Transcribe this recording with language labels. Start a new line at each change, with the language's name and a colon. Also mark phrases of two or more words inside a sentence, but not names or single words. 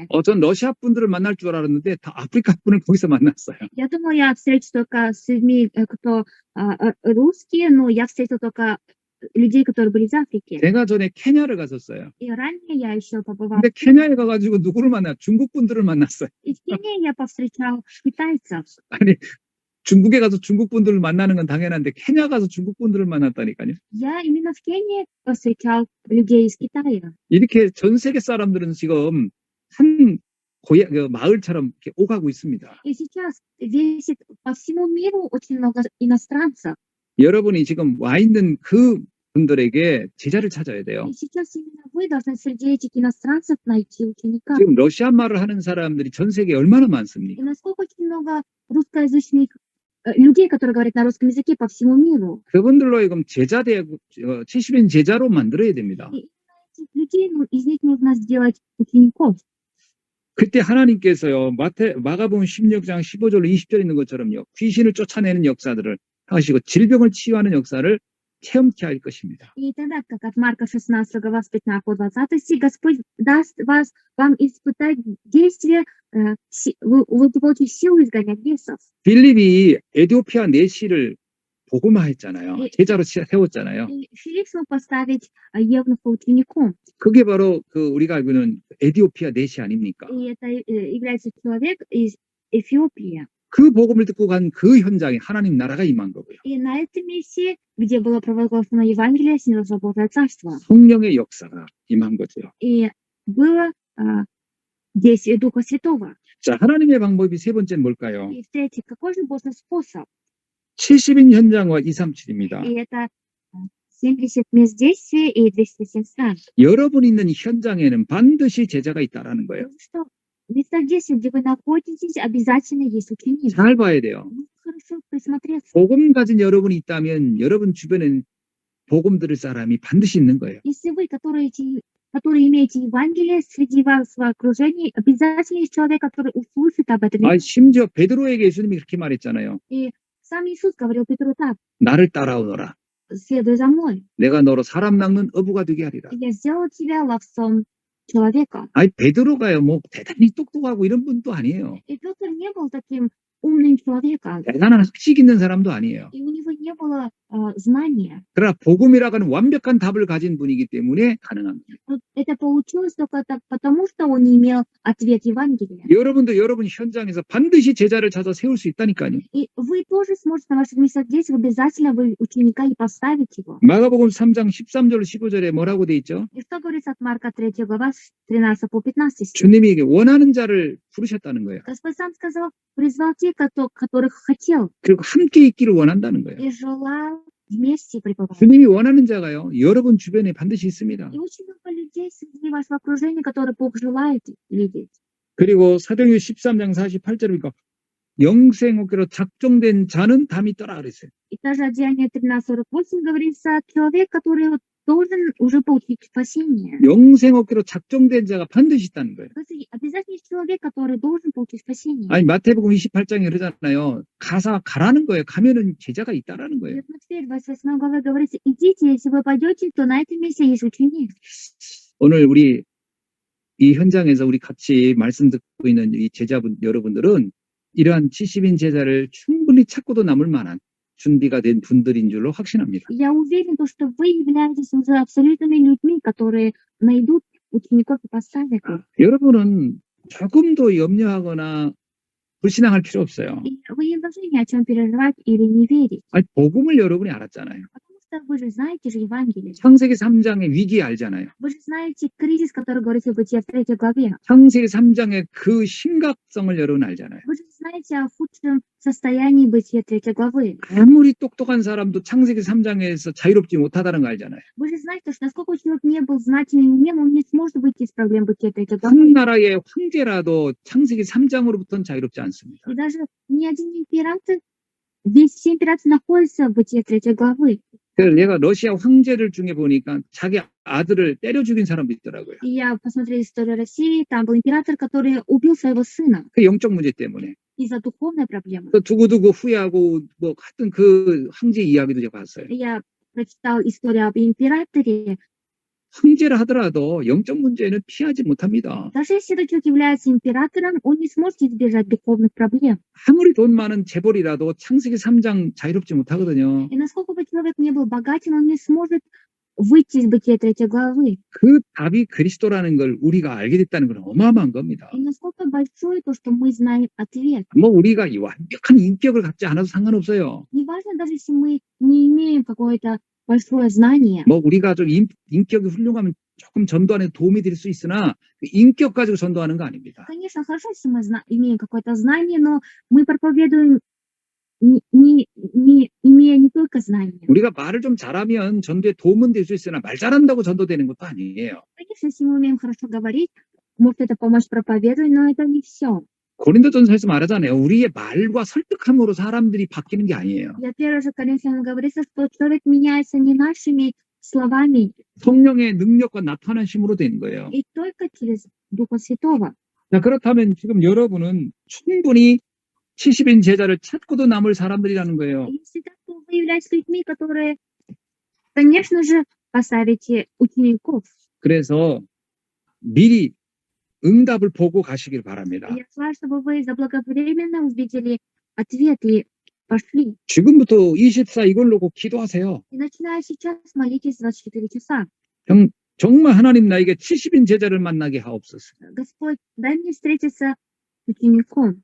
Korean: 전 러시아 분들을 만날 줄 알았는데 다 아프리카 분을 거기서 만났어요.
Russian: Я думала, я встречусь только с людьми, кто русские, но я встретила только людей, которые были из Африки.
Korean: 제가 전에 케냐를 갔었어요.
Russian: И ранее я еще побывала.
Korean: 근데 케냐에 가가지고 누구를 만나? 중국 분들을 만났어요.
Russian: И в Кении я повстречал китайцев.
Korean: 아니 중국에 가서 중국 분들을 만나는 건 당연한데 케냐 가서 중국 분들을 만났다니까요.
Russian: Я именно в Кении повстречал людей из Китая.
Korean: 이렇게 전 세계 사람들은 지금 한 마을처럼 이렇게 오가고 있습니다.
Russian: И сейчас весит по всему миру очень много иностранцев.
Korean: 여러분이 지금 와 있는 그 분들에게 제자를 찾아야 돼요.
Russian: И сейчас именно вы должны среди этих иностранцев найти ученика.
Korean: 지금 러시아 말을 하는 사람들이 전 세계에 얼마나
Russian: И
Korean: 많습니까?
Russian: насколько очень много русскоязычных людей, которые говорят на русском языке по всему миру.
Korean: 그분들로 하여금 70인 제자로 만들어야 됩니다.
Russian: И этих людей, из них нужно сделать учеников.
Korean: 그때 하나님께서요, 마가복음 16장 15절로 20절 있는 것처럼요, 귀신을 쫓아내는 역사들을 하시고 질병을 치유하는 역사를 체험케 할 것입니다.
Russian: И тогда, как от Марка 16 глава с 15 по 20 стих, Господь даст вам испытать действие, вы получите силу изгонять бесов.
Korean: 빌립이 에티오피아 내시를 복음화했잖아요. 예. 제자로 세웠잖아요.
Russian: И Филипп смог поставить Евнуха учеником.
Korean: 그게 바로 그 우리가 알고 있는 에디오피아 내시 아닙니까?
Russian: И это является человек из Эфиопии.
Korean: 그 복음을 듣고 간 그 현장에 하나님 나라가 임한 거고요.
Russian: И на этом месте, где было провозглашено Евангелие, снялось Божье Царство.
Korean: 성령의 역사가 임한 거죠.
Russian: И было действие Духа Святого.
Korean: 자, 하나님의 방법이 세 번째는 뭘까요?
Russian: И в-третьих, какой же Божий способ?
Korean: 70인 현장과 237입니다.
Russian: И это 70 мест действия и 207 стран.
Korean: 여러분 있는 현장에는 반드시 제자가 있다라는 거예요.
Russian: Потому что в местах действия, где вы находитесь, обязательно есть ученик.
Korean: 잘 봐야 돼요.
Russian: Ну, хорошо присмотреться.
Korean: 복음 가진 여러분이 있다면 여러분 주변엔 복음 들을 사람이 반드시 있는 거예요.
Russian: Если вы, которые имеете Евангелие среди вашего окружения, обязательно есть человек, который услышит об этом.
Korean: 아, 심지어 베드로에게 예수님이 그렇게 말했잖아요.
Russian: Сам Иисус говорил Петру так:
Korean: 나를 따라오너라.
Russian: следуй за мной.
Korean: 내가 너로 사람 낚는 어부가 되게 하리라.
Russian: Я сделал тебя ловцом человека.
Korean: 아니 베드로가요 뭐 대단히 똑똑하고 이런 분도 아니에요.
Russian: И Петр не был таким умным человеком.
Korean: 대단한 학식 있는 사람도 아니에요.
Russian: И у него не было знания.
Korean: 그러나 복음이라고 하는 완벽한 답을 가진 분이기 때문에 가능한 거예요.
Russian: Вот это получилось только так, потому что он не имел ответ Евангелия.
Korean: 여러분도 여러분 현장에서 반드시 제자를 찾아 세울 수 있다니까요.
Russian: И вы тоже сможете на ваших местах действия обязательно вы ученика и поставить его.
Korean: 마가복음 3장 13절 15절에 뭐라고 돼 있죠?
Russian: И что говорится от Марка 3 глава 13 по 15 стих?
Korean: 주님이 이게 원하는 자를 부르셨다는 거예요.
Russian: Господь сам сказал, призвал тех, которых хотел,
Korean: 그리고 함께 있기를 원한다는 거예요.
Russian: и желал вместе пребывать.
Korean: 주님이 원하는 자가요, 여러분 주변에 반드시 있습니다.
Russian: И очень много людей среди вашего окружения, которые Бог желает видеть.
Korean: 그리고 사도행전 13장 48절에 보니까 영생옥교로 작정된 자는 담이 떠라 그랬어요.
Russian: И также от Деяния 13:48 говорится, человек, который вот должен уже получить спасение.
Korean: 영생옥교로 작정된 자가 반드시 있다는 거예요.
Russian: То есть обязательно есть человек, который должен получить спасение.
Korean: 아니 마태복음 28장에 그러잖아요. 가라는 거예요. 가면은 제자가 있다라는 거예요.
Russian: И вот теперь в 28 главе говорится, идите, если вы пойдете, то на этом месте есть ученик.
Korean: 오늘 우리 이 현장에서 우리 같이 말씀 듣고 있는 이 제자분 여러분들은 이러한 70인 제자를 충분히 찾고도 남을 만한 준비가 된 분들인 줄로 확신합니다.
Russian: Я уверен, что вы являетесь уже абсолютными людьми, которые найдут учеников и поставят их.
Korean: 여러분은 조금도 염려하거나 불신앙할 필요 없어요.
Russian: И вы не должны ни о чем переживать или не верить.
Korean: 아니, 복음을 여러분이 알았잖아요.
Russian: Потому что вы же знаете же Евангелие.
Korean: 창세기 3장의 위기 알잖아요.
Russian: Вы же знаете кризис, который говорится в Бытие в 3 главе.
Korean: 창세기 3장의 그 심각성을 여러분 알잖아요.
Russian: Вы же знаете о худшем состоянии Бытия 3 главы.
Korean: 아무리 똑똑한 사람도 창세기 3장에서 자유롭지 못하다는 거 알잖아요.
Russian: Вы же знаете, что насколько человек не был знательным и умен, он не сможет выйти из проблем Бытия 3
Korean: 한
Russian: главы.
Korean: 나라의 황제라도 창세기 3장으로부터는 자유롭지 않습니다.
Russian: И даже ни один император, весь все императоры находятся в Бытие 3 главы.
Korean: 그래서 내가 러시아 황제들 중에 보니까 자기 아들을 때려 죽인 사람도 있더라고요.
Russian: И я посмотрела историю России, там был император, который убил своего сына
Korean: 그 영적 문제 때문에.
Russian: из-за духовной проблемы.
Korean: 또 두고두고 후회하고 뭐 하여튼 그 황제 이야기도 제가 봤어요.
Russian: И я прочитал историю об императоре.
Korean: 황제를 하더라도 영적 문제는 피하지 못합니다.
Russian: Даже если этот человек является императором, он не сможет избежать духовных проблем.
Korean: 아무리 돈 많은 재벌이라도 창세기 3장 자유롭지 못하거든요.
Russian: И насколько бы человек не был богатым, он не сможет выйти из Бытия 3 главы.
Korean: 그 답이 그리스도라는 걸 우리가 알게 됐다는 건 어마어마한 겁니다.
Russian: И насколько большое то, что мы знаем ответ.
Korean: 뭐 우리가 이 완벽한 인격을 갖지 않아도 상관없어요.
Russian: Неважно, даже если мы не имеем какое-то большое знание.
Korean: 뭐 우리가 좀 인격이 훌륭하면 조금 전도하는 데 도움이 될 수 있으나 그 인격 가지고 전도하는 거 아닙니다.
Russian: Конечно, хорошо, если мы имеем какое-то знание, но мы проповедуем, не имея не только знания.
Korean: 우리가 말을 좀 잘하면 전도에 도움은 될 수 있으나 말 잘한다고 전도되는 것도 아니에요.
Russian: Конечно, если мы умеем хорошо говорить, может это помочь проповедовать, но это не все.
Korean: 고린도전서에서 말하잖아요. 우리의 말과 설득함으로 사람들이 바뀌는 게 아니에요.
Russian: Я первый же Коринфянам говорится, что человек меняется не нашими словами,
Korean: 성령의 능력과 나타나심으로 되는 거예요.
Russian: и только через Духа Святого.
Korean: 자, 그렇다면 지금 여러분은 충분히 70인 제자를 찾고도 남을 사람들이라는 거예요.
Russian: Если так, то вы являетесь людьми, которые, конечно же, поставите учеников.
Korean: 그래서 미리 응답을 보고 가시길 바랍니다.
Russian: Я желаю, чтобы вы заблаговременно увидели ответ и пошли.
Korean: 지금부터 24 이걸 놓고 기도하세요.
Russian: И начиная сейчас молитесь 24 часа.
Korean: 정말 하나님 나에게 70인 제자를 만나게 하옵소서.
Russian: Господь, дай мне встретиться с учеником.